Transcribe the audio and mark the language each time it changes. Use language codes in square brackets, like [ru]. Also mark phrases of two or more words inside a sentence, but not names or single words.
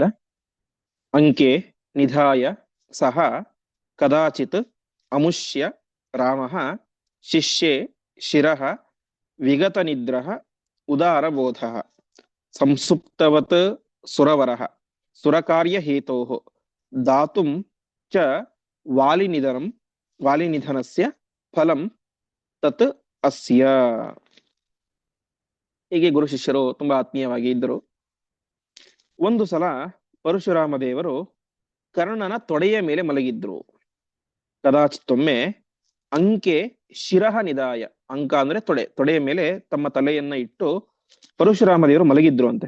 [sa] ಅಂಕೆ ನಿಧಾಯ ಸಹ ಕದಾಚಿತ್ ಅಮುಷ್ಯ ರಾಮಃ ಶಿಷ್ಯೇ ಶಿರಃ ವಿಗತ ನಿದ್ರಃ ಉದಾರ ಬೋಧಃ ಸಂಸುಪ್ತವತ್ ಸುರವರಃ ಸುರಕಾರ್ಯ ಹೇತೋಃ ದಾತುಂ ಚ ವಾಲಿನಿಧನಸ್ಯ ಫಲಂ ತತ್ ಅಸ್ಯ. [kn] ಹೀಗೆ ಗುರು ಶಿಷ್ಯರು ತುಂಬಾ ಆತ್ಮೀಯವಾಗಿ ಇದ್ದರು. ಒಂದು ಸಲ ಪರಶುರಾಮ ದೇವರು ಕರ್ಣನ ತೊಡೆಯ ಮೇಲೆ ಮಲಗಿದ್ರು. ಕದಾಚಿತ್ತೊಮ್ಮೆ [sa] ಅಂಕೆ ಶಿರಹ ನಿದಾಯ, [kn] ಅಂಕ ಅಂದ್ರೆ ತೊಡೆ, ತೊಡೆಯ ಮೇಲೆ ತಮ್ಮ ತಲೆಯನ್ನ ಇಟ್ಟು ಪರಶುರಾಮ ದೇವರು ಮಲಗಿದ್ರು ಅಂತೆ.